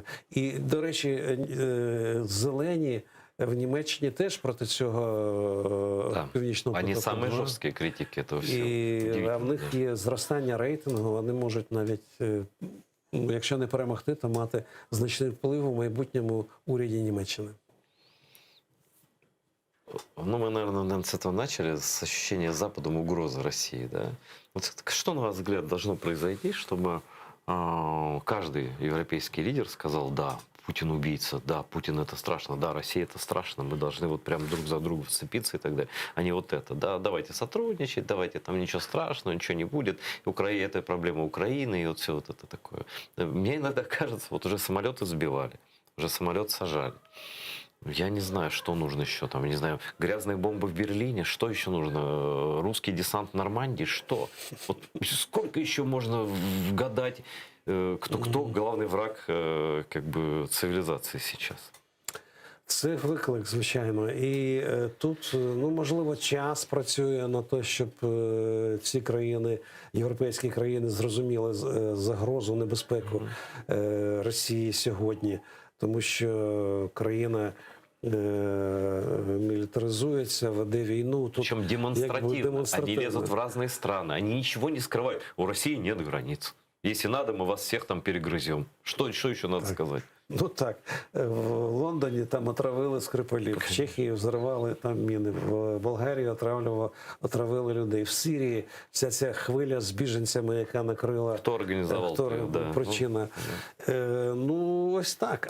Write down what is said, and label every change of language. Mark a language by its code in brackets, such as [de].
[uk] І, до речі, зелені в Німеччині теж проти цього північного потоку. Вони самі жорсткі критики цього всього. А в них є зростання рейтингу, вони можуть навіть, якщо не перемогти, то мати значний вплив у майбутньому уряді Німеччини. [ru] Ну, мы, наверное, с этого начали, с ощущения Западом угрозы России, да? Вот что, на ваш взгляд, должно произойти, чтобы каждый европейский лидер сказал: да, Путин убийца, да, Путин это страшно, да, Россия это страшно, мы должны вот прям друг за друга вцепиться и так далее, а не вот это, да, давайте сотрудничать, давайте там ничего страшного, ничего не будет, это проблема Украины, и вот все вот это такое. Мне иногда кажется, вот уже самолеты сбивали, уже самолет сажали. Я не знаю, что нужно еще там, не знаю, грязные бомбы в Берлине, что еще нужно? Русский десант в Нормандии, что? Вот сколько еще можно гадать, кто главный враг как бы цивилизации сейчас? [uk] Це виклик, звичайно. І тут, ну, можливо, час працює на те, щоб ці країни, європейські країни, зрозуміли загрозу, небезпеку Росії сьогодні. Тому що країна милитаризуется, веде війну. [ru] Причем демонстративно. Они лезут в разные страны. Они ничего не скрывают. У России нет границ. Если надо, мы вас всех там перегрызем. Что еще надо сказать? [uk] Ну так, в Лондоні там отравили Скрипалів, в Чехії взривали там міни, в Болгарії отравили людей, в Сирії вся ця хвиля з біженцями, яка накрила... Хто організував? Причина. Ну, ось так.